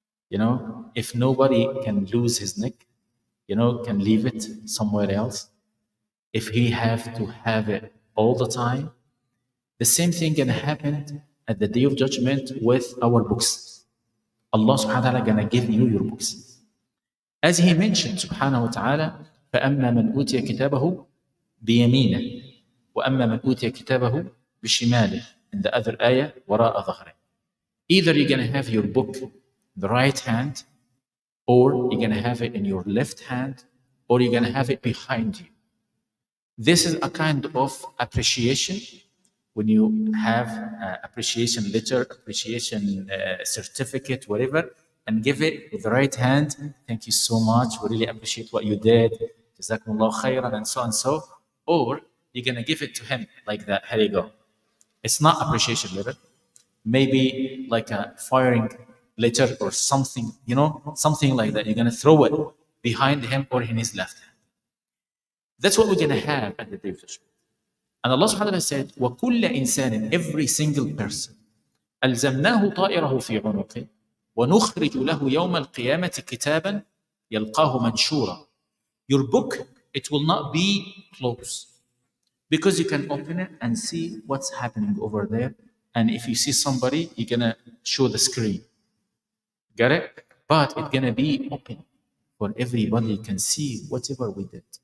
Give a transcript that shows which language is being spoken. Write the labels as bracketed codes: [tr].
[en] You know, if nobody can lose his neck, you know, can leave it somewhere else, if he have to have it all the time, the same thing gonna happen at the day of judgment with our books. Allah subhanahu wa ta'ala gonna give you your books. As he mentioned [ar] subhanahu wa ta'ala, فَأَمَّا مَنْ أُوتِيَ كِتَابَهُ بِيَمِينِهِ وَأَمَّا مَنْ أُوتِيَ كِتَابَهُ بِشِمَالِهِ. [en] In the other ayah, [ar] وَرَاءَ ظَهْرِهِ. [en] Either you're gonna have your book in the right hand, or you're gonna have it in your left hand, or you're gonna have it behind you. This is a kind of appreciation. When you have appreciation letter, appreciation certificate, whatever, and give it with the right hand, thank you so much, we really appreciate what you did, jazakumullah khairan, and so and so. Or you're gonna give it to him like that, here you go. It's not appreciation letter. Maybe like a firing letter or something, you know, something like that. You're gonna throw it behind him or in his left hand. That's what we're gonna have at the day of judgment. [ar] And Allah subhanahu wa ta'ala said, وَكُلَّ إِنسَانٍ, [en] every single person, [ar] أَلْزَمْنَاهُ طَائِرَهُ فِي عُنُقِهِ وَنُخْرِجُ لَهُ يَوْمَ الْقِيَامَةِ كِتَابًا يَلْقَاهُ مَنْشُورًا. [en] Your book, it will not be closed, because you can open it and see what's happening over there. And if you see somebody, you're gonna show the screen. Got it? But it's gonna be open for everybody can see whatever we did.